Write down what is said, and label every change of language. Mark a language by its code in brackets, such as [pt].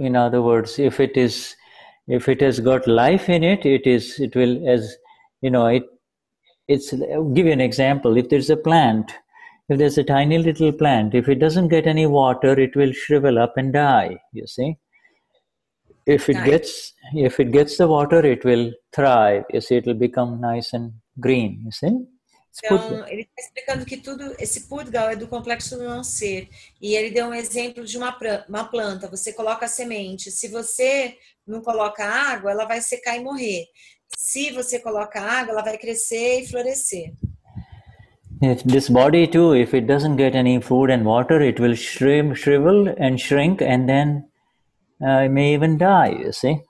[en] In other words, if it has got life in it, it will, as you know, I'll give you an example. If there's a plant, if there's a tiny little plant, if it doesn't get any water, it will shrivel up and die, you see. If it gets the water, it will thrive, you see, it will become nice and green, you see. [pt] Então, ele está explicando que tudo, esse Pudgal é do complexo do não ser. E ele deu um exemplo de uma planta. Você coloca a semente. Se você não coloca água, ela vai secar e morrer. Se você coloca água, ela vai crescer e florescer. [en] This body too, if it doesn't get any food and water, it will shrivel and shrink, and then it may even die, you see.